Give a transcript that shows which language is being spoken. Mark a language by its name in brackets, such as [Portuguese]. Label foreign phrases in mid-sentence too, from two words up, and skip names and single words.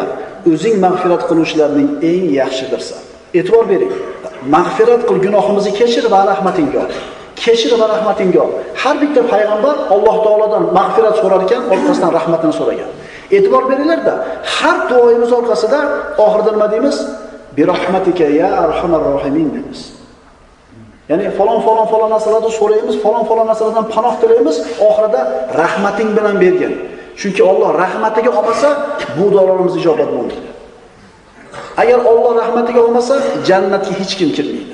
[Uzbek] O'zing mag'firat qiluvchilarning eng yaxshidirsan. E'tibor bering. Mag'firat qil, gunohimizni kechir va rahmatingga ol. Kechir va rahmatingga ol. Har bitta payg'ambar Alloh taolodan mag'firat so'rar ekan, orqasidan rahmatini so'ragan. E'tibor beringlar-da, har duoyimiz orqasida oxirida nima deymiz? [Arabic] برحمتك يا أرحم الراحمين deymiz. [Uzbek] Ya'ni falon narsalarni so'raymiz, falon narsalardan panoh tilaymiz, oxirida rahmating bilan bergin. Chunki Alloh rahmatiga olmasa, bu duolarimiz ijobat bo'lmaydi. Agar Alloh rahmatiga olmasa, jannatga hech kim kirmaydi.